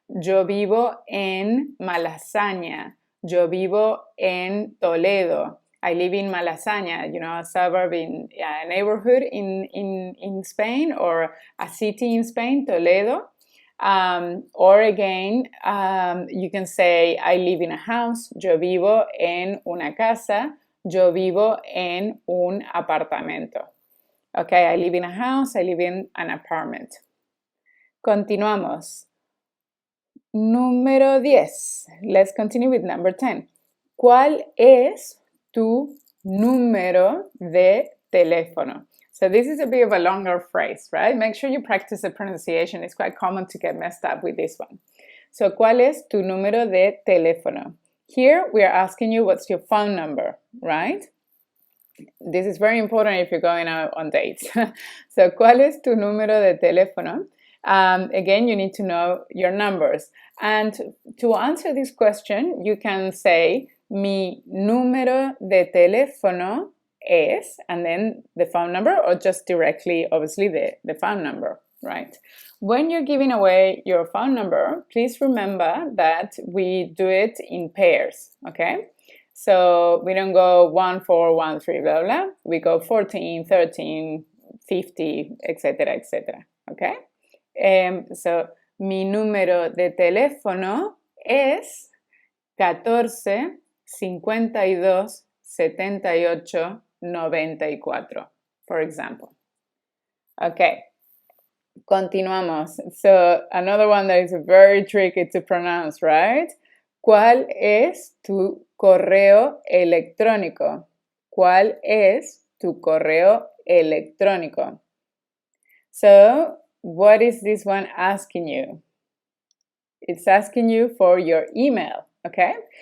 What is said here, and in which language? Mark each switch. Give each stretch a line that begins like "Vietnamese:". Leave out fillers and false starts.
Spanish: Yo vivo en Malasaña. Yo vivo en Toledo.
English: I live in Malasaña, a suburb a neighborhood in Spain, or a city in Spain, Toledo. Or again, you can say, I live in a house.
Spanish: Yo vivo en una casa. Yo vivo en un apartamento.
English: Okay, I live in a house, I live in an apartment.
Spanish: Continuamos. Número 10.
English: Let's continue with number 10.
Spanish: ¿Cuál es tu número de teléfono?
English: So this is a bit of a longer phrase, right? Make sure you practice the pronunciation. It's quite common to get messed up with this one. So,
Spanish: ¿cuál es tu número de teléfono?
English: Here, we are asking you what's your phone number, right? This is very important if you're going out on dates. So, ¿cuál es tu número de teléfono? Again, you need to know your numbers. And to answer this question, you can say,
Spanish: mi número de teléfono es,
English: and then the phone number, or just directly, obviously, the phone number, right? When you're giving away your phone number, please remember that we do it in pairs, okay? So we don't go 1, 4, 1, 3, blah, blah. We go 14, 13, 50, etc., etc., okay? So,
Spanish: mi número de teléfono es 14 52 78 94,
English: for example.
Spanish: Okay, continuamos.
English: So, another one that is very tricky to pronounce, right?
Spanish: ¿Cuál es tu correo electrónico? ¿Cuál es tu correo electrónico?
English: So, what is this one asking you? It's asking you for your email, okay?